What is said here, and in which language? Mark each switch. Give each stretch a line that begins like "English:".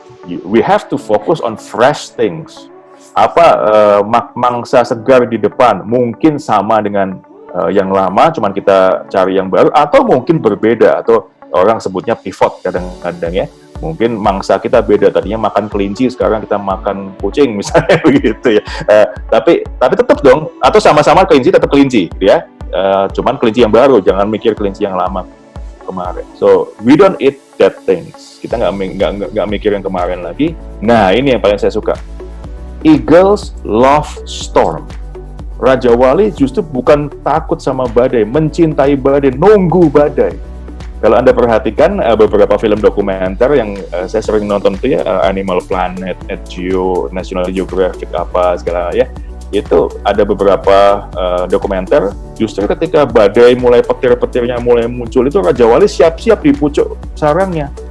English: We have to focus on fresh things.
Indonesian: Apa mangsa segar di depan mungkin sama dengan yang lama, cuman kita cari yang baru, atau mungkin berbeda, atau orang sebutnya pivot kadang-kadang ya. Mungkin mangsa kita beda, tadinya makan kelinci, sekarang kita makan kucing misalnya begitu ya. Tapi tetap dong, atau sama-sama kelinci tetap kelinci, gitu ya. Cuman kelinci yang baru, jangan mikir kelinci yang lama kemarin.
English: So we don't eat dead things.
Indonesian: Kita nggak mikir yang kemarin lagi. Nah, ini yang paling saya suka.
English: Eagles love storm.
Indonesian: Raja Wali justru bukan takut sama badai, mencintai badai, nunggu badai. Kalau Anda perhatikan beberapa film dokumenter yang saya sering nonton itu ya, Animal Planet, Nat Geo, National Geographic apa segala ya, itu ada beberapa dokumenter justru ketika badai mulai petir-petirnya mulai muncul itu Raja Wali siap-siap di pucuk sarangnya.